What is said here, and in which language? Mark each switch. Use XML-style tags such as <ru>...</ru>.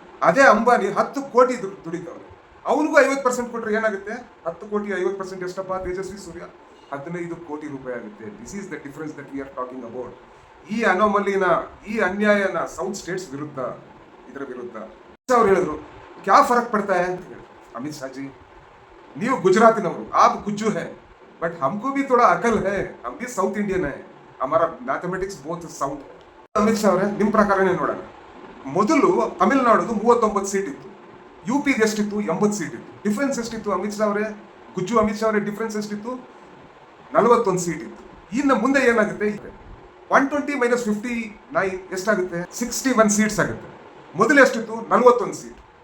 <kn>ಅದೇ ಅಂಬಾನಿ 10 ಕೋಟಿ ದುಡಿತಾವೆ, ಅವನಿಗೂ 50% ಕೊಟ್ಟರೆ ಏನಾಗುತ್ತೆ? 10 ಕೋಟಿ 50% ಎಷ್ಟಪ್ಪ ತೇಜಸ್ವಿ ಸೂರ್ಯ? 15 ಕೋಟಿ ರೂಪಾಯಿ ಆಗುತ್ತೆ.</kn> <en>This is the difference that we are talking about.</en> <kn>ಈ ಅನೋಮಲಿನ, ಈ ಅನ್ಯಾಯನ ಸೌತ್ ಸ್ಟೇಟ್ಸ್ ವಿರುದ್ಧ, ಇದರ ವಿರುದ್ಧ ಅವ್ರು ಹೇಳಿದ್ರು,</kn> <hi>ಕ್ಯಾ ಫರಕ್ ಪಡ್ತಾ है</hi> <kn>ಅಂತ ಹೇಳಿದ್ರು ಅಮಿತ್ ಶಾ ಜಿ. ನೀವು ಗುಜರಾತಿನವರು,</kn> <hi>आप गुज्जू है, बट हमको भी थोड़ा अकल है, हम भी साउथ इंडियन है, हमारा mathematics both south.</hi> <kn>Amit Shah ಅವರೇ, ನಿಮ್ಮ ಪ್ರಕಾರನೇ ನೋಡೋಣ. ಮೊದಲು ತಮಿಳುನಾಡುದು 39 ಸೀಟ್ ಇತ್ತು, ಯು ಪಿಗೆ ಎಷ್ಟಿತ್ತು? 80 ಸೀಟ್ ಇತ್ತು. ಡಿಫ್ರೆನ್ಸ್ ಎಷ್ಟಿತ್ತು ಅಮಿತ್ ಶಾ ಅವರೇ, ಗುಜ್ಜು ಅಮಿತ್ ಶಾ ಅವರೇ? ಡಿಫ್ರೆನ್ಸ್ ಎಷ್ಟಿತ್ತು? 41 ಸೀಟ್ ಇತ್ತು. ಇನ್ನು ಮುಂದೆ ಏನಾಗುತ್ತೆ? 120 - 59 ಎಷ್ಟಾಗುತ್ತೆ? 61 ಸೀಟ್ಸ್ ಆಗುತ್ತೆ. ಮೊದಲು ಎಷ್ಟಿತ್ತು? 41 ಸೀಟ್.</kn>